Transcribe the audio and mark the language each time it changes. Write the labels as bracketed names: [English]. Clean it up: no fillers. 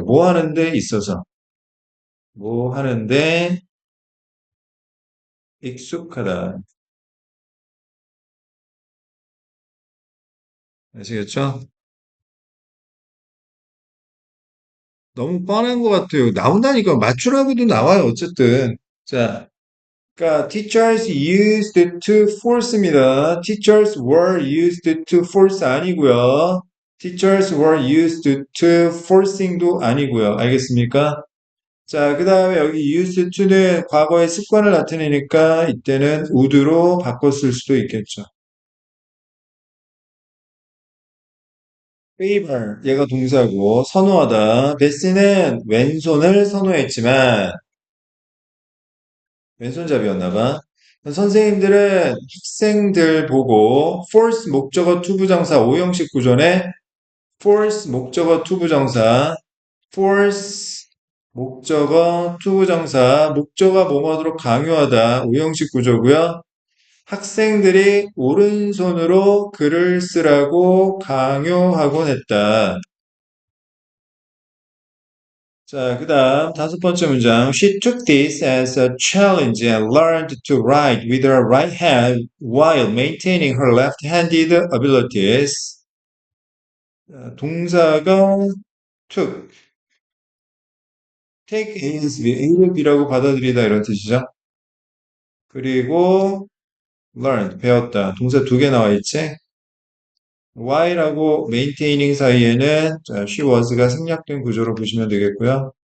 [Korean] 뭐 하는데 있어서. 뭐 하는데 익숙하다. 아시겠죠? 너무 뻔한 것 같아요. 나온다니까 맞추라고도 나와요. 어쨌든. 자, 그러니까 [English] teachers used to force [Korean] 입니다. [English] teachers were used to force [Korean] 아니고요. [English] teachers were used to forcing [Korean] 도 아니고요. 알겠습니까? 자, 그 다음에 여기 used to는 과거의 습관을 나타내니까 이때는 would로 바꿨을 수도 있겠죠. favor, 얘가 동사고 선호하다. 베시는 왼손을 선호했지만 왼손잡이였나 봐. 선생님들은 학생들 보고 force 목적어 투부정사 5형식 구조네. force 목적어 투부정사 force 목적어 투부정사 목적어 뭐뭐하도록 강요하다 5형식 구조고요. 학생들이 오른손으로 글을 쓰라고 강요하곤 했다. 자, 그 다음 다섯 번째 문장. [English] She took this as a challenge and learned to write with her right hand while maintaining her left-handed abilities. [Korean] 자, 동사가 took, take A's A를 B라고 받아들이다 이런 뜻이죠. 그리고 learn, 배웠다. 동사 두 개 나와 있지? while하고 maintaining 사이에는 자, she was가 생략된 구조로 보시면 되겠고요.